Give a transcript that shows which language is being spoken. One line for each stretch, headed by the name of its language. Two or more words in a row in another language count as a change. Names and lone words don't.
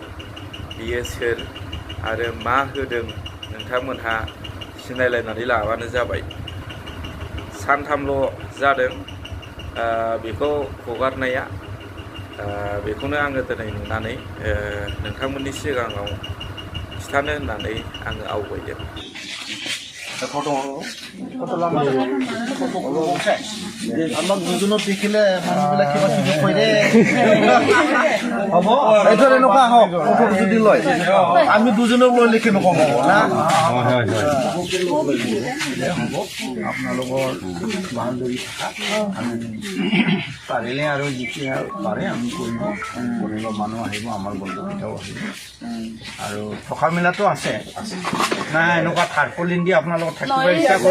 Bodo: बियो सोर आरो मा होदों नोंथांमोनहा सिनायलायनानै लाबानो जाबाय। सानथामल' जादों बेखौ हगारनाया। बेखौनो आङो दिनै नुनानै नोंथांमोननि सिगाङाव खिथानो होननानै आङो आवगायदों।
Assamese: আমাক দুজনক দেখিলে মানুহবিলাক কিবা কিবি কয় দে হ'ব এইটো এনেকুৱা হওক ফটো যদি লয় আমি দুজনক লৈ লিখি নকওঁ হ'ব না আপোনালোকৰ বাহাদুৰি আমি পাৰিলে আৰু যেতিয়া পাৰে আমি কৰিব মানুহ আহিব আমাৰ বন্ধুকেইটাও আহিব আৰু থকা মেলাটো আছে না এনেকুৱা থাৰ্পলিন দি আপোনালোকৰ থাকিব ইচ্ছা